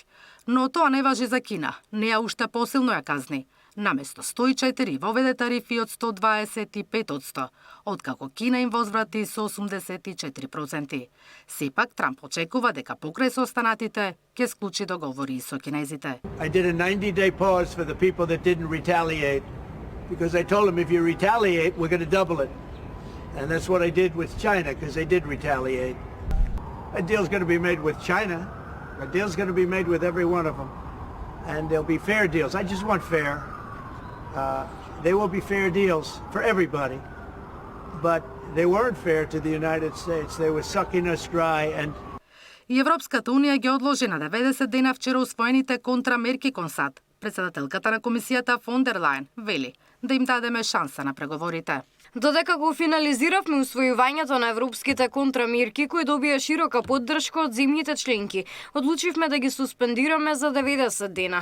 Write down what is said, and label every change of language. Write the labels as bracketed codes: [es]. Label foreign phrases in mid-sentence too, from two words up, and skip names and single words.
[mk] Но тоа не важи за Кина, неа уште посилно ја казни. Наместо 104 воведе тарифи од 125%, откако Кина им возврати со 84%. Сепак Трамп очекува дека покрај со останатите ќе склучи договори со кинезите. [en] I did a 90-day pause for the people that didn't retaliate. Because I told them if you retaliate, we're going to double it. And that's what I did with China, because they did retaliate. A deal's going to be made with China. A deal's going to be made with every one of them. And there'll be fair deals. I just want fair. They will be fair deals for everybody. But they weren't fair to the United States. They were sucking us dry and [mk] И Европската унија ги одложи на 90 дена вчера усвоените контрамерки кон САД. Председателката на комисијата фон дер Лајен вели да им дадеме шанса на преговорите. Додека го финализиравме усвојувањето на европските контрамерки кои добија широка поддршка од земјите членки, одлучивме да ги суспендираме за 90 дена.